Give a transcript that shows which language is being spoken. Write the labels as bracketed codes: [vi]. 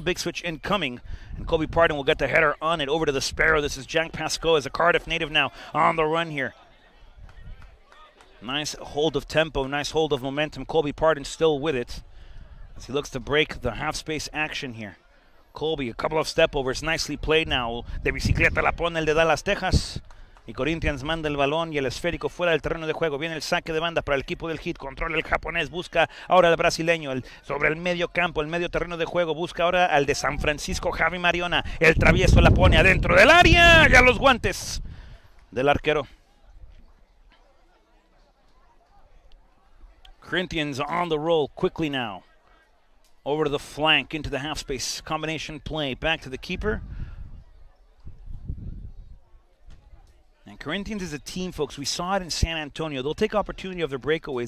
[en] Big switch incoming. And Kobe Pardon will get the header on it over to the Sparrow. This is Jack Pascoe as a Cardiff native now on the run here. Nice hold of tempo. Nice hold of momentum. Kobe Pardon still with it as he looks to break the half-space action here. Colby, a couple of step-overs. Nicely played now. [es] De bicicleta la pone el de Dallas, Texas. Y Corinthians manda el balón y el esférico fuera del terreno de juego. Viene el saque de banda para el equipo del Heat. Controla el japonés. Busca ahora al brasileño. Sobre el medio campo, el medio terreno de juego. Busca ahora al de San Francisco, Javi Mariona. El travieso la pone adentro del área. Ya los guantes del arquero. [en] Corinthians on the roll quickly now. Over to the flank, into the half space. Combination play. Back to the keeper. And Corinthians is a team, folks. We saw it in San Antonio. They'll take opportunity of their breakaways.